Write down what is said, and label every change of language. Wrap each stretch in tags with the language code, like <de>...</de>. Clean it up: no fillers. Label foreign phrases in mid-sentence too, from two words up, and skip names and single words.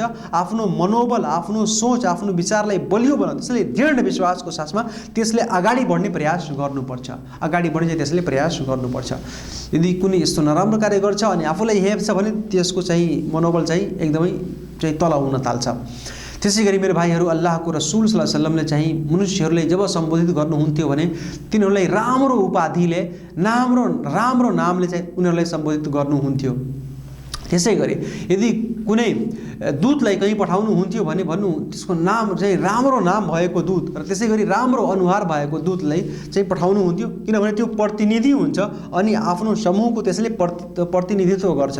<ne>आफ्नो मनोबल, आफ्नो सोच, आफ्नो विचारलाई बलियो बनाउनु, त्यसले दृढ विश्वासको साथमा त्यसले अगाडि बढ्ने प्रयास गर्नुपर्छ, अगाडि बढ्ने चाहिँ त्यसले प्रयास गर्नुपर्छ। यदि कुनै यस्तो नराम्रो कार्य गर्छ अनि आफूलाई हेप्छ भने त्यसको चाहिँ मनोबल चाहिँ एकदमै चाहिँ तल हुन थाल्छ। त्यसै गरी मेरो भाइहरू, अल्लाहको रसूल</ne> <ar>صلى الله عليه وسلم</ar> <ne>चाहिँ मनुष्यहरूलाई जब सम्बोधित गर्नुहुन्थ्यो भने तिनीहरूलाई राम्रो उपाधिले, राम्रो नामले चाहिँ उनीहरूलाई सम्बोधित गर्नुहुन्थ्यो। त्यसै गरी यदि कुनै दूतलाई कहीँ पठाउनुहुन्थ्यो भने त्यसको नाम चाहिँ राम्रो नाम भएको दूत र त्यसै गरी राम्रो अनुहार भएको दूतलाई चाहिँ पठाउनुहुन्थ्यो, किनभने त्यो प्रतिनिधि हुन्छ अनि आफ्नो समूहको त्यसले प्रतिनिधित्व गर्छ।</ne>